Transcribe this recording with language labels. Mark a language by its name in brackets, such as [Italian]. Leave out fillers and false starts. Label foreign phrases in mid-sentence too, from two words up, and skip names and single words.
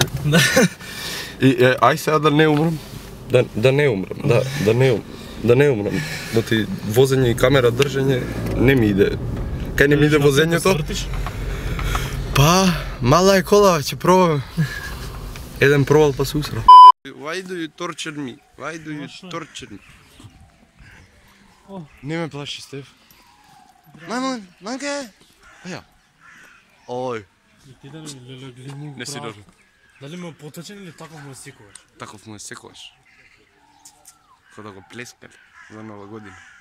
[Macedonian] И ај сега да не умрам. Да не умрам, да не умрам. Доти возење и камера држење не ми иде. Кај не ми иде возењето? Па, мала е кола, ќе пробаме. Еден пробал па се усрал. [English] Why do you torture me? Why do you torture me? [Macedonian] Не ме плаши, Стеф. Мамке! Аја. Ој. Ти да не Не си добро. Дали ме поточен или таков му секуваш? Таков му секуваш. Ко да го плескали за нова година.